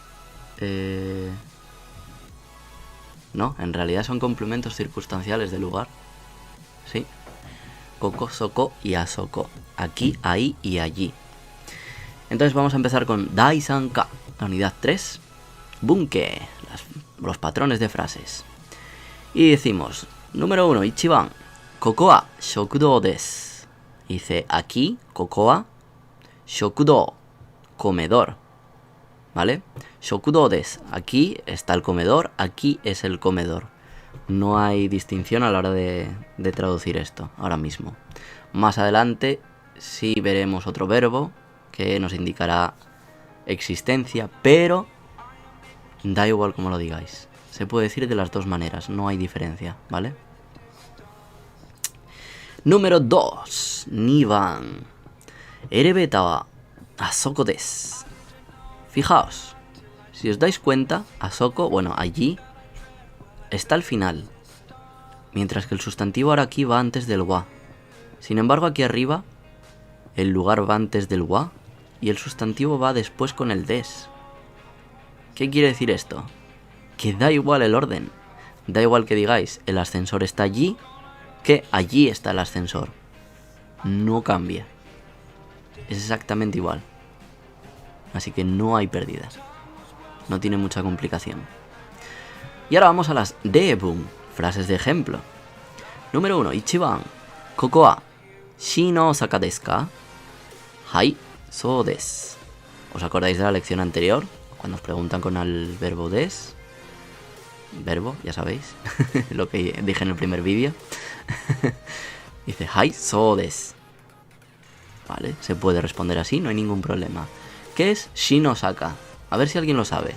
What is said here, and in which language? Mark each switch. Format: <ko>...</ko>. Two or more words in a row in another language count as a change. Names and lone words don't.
<es>No, en realidad son complementos circunstanciales de lugar. Sí.</es> <ja>ここ、そこ</ja> <es>y asoko. Aquí, ahí y allí. Entonces vamos a empezar con Daisanka, la unidad 3. Bunke, los patrones de frases. Y decimos, número 1,</es> <ja>一番。ここは食堂です.</ja> <es>Dice, aquí,</es> <ja>ここは、食堂,</ja> <es>comedor. ¿vale?</es> <ja>食堂です.</ja> <es>Aquí está el comedor, aquí es el comedor. No hay distinción a la hora de traducir esto ahora mismo. Más adelante sí veremos otro verbo que nos indicará existencia, pero da igual como lo digáis. Se puede decir de las dos maneras, no hay diferencia, ¿vale? Número 2.</es> <ja>二番。エレベーターはあそこです.</ja> <es>Fijaos, si os dais cuenta, asoko, bueno, allí está al final, mientras que el sustantivo ahora aquí va antes del wa. Sin embargo, aquí arriba, el lugar va antes del wa y el sustantivo va después con el des. ¿Qué quiere decir esto? Que da igual el orden. Da igual que digáis, el ascensor está allí, que allí está el ascensor. No cambia. Es exactamente igual. Así que no hay pérdidas. No tiene mucha complicación. Y ahora vamos a las deebun, frases de ejemplo. Número 1.</es> <ja>一番。ここはしのおおさかですか? はい、そうです.</ja> <es>¿Os acordáis de la lección anterior? Cuando os preguntan con el verbo des. Verbo, ya sabéis. Lo que dije en el primer vídeo. Dice</es> <ja>はい、そうです.</ja> <es>Vale, se puede responder así, no hay ningún problema. ¿Qué es</es> <ja>しのおおさか?</ja> <es>A ver si alguien lo sabe.</es>